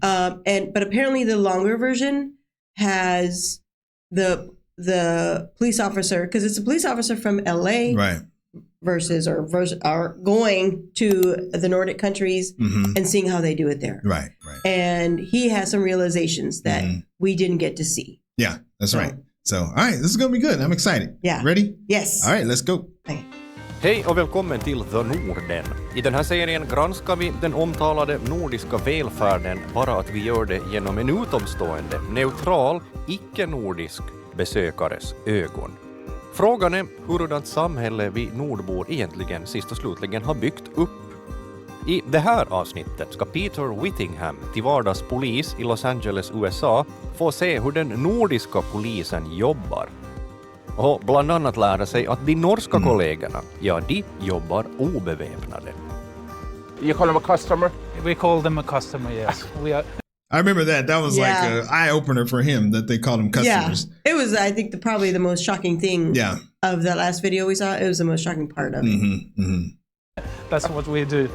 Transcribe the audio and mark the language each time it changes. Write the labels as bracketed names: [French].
[English] But apparently the longer version has the police officer, because it's a police officer from LA, right, versus going to the Nordic countries and seeing how they do it there. Right. And he has some realizations that we didn't get to see. Yeah, that's right. So, all right, this is going to be good. I'm excited. Yeah. Ready? Yes. All right, let's go. Okay. [Swedish] Hej och välkommen till The Norden. I den här serien granskar vi den omtalade nordiska välfärden, bara att vi gör det genom en utomstående, neutral, icke-nordisk besökares ögon. Frågan är hurdant samhälle vi nordbor egentligen sist och slutligen har byggt upp. I det här avsnittet ska Peter Whittingham, till vardags polis i Los Angeles, USA, få se hur den nordiska polisen jobbar. Och bland annat lära sig att de norska kollegorna, de jobbar obeväpnade. [English] You call them a customer? We call them a customer, yes. I remember that. That was like an eye-opener for him that they called them customers. Yeah. It was, I think, probably the most shocking thing of the last video we saw. It was the most shocking part of it. That's what we do.